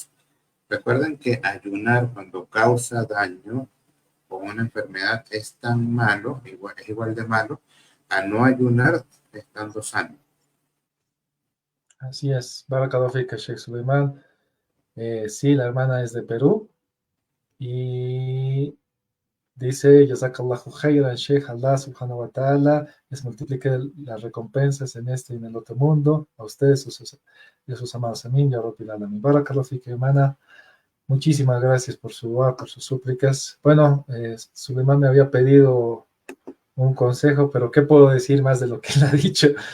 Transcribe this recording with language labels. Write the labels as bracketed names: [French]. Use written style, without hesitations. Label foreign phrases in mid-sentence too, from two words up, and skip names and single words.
[Spanish] Recuerden que ayunar cuando causa daño o una enfermedad es tan malo, es igual de malo, a no ayunar estando sano. Así es. [Arabic] بارك الله فيك, Sheikh Suleiman. [Spanish] Sí, la hermana es de Perú. Y dice, [Arabic] جزاك الله خيرا, [Spanish] Sheikh, Allah [Arabic] سبحانه وتعالى [Spanish] les multiplique las recompensas en este y en el otro mundo, a ustedes y a sus amados. [Arabic] Amén, يا رب العالمين. بارك الله فيك, hermana. [Spanish] Muchísimas gracias por su dua, por sus súplicas. Bueno, Suleiman me había pedido un consejo, pero ¿qué puedo decir más de lo que él ha dicho?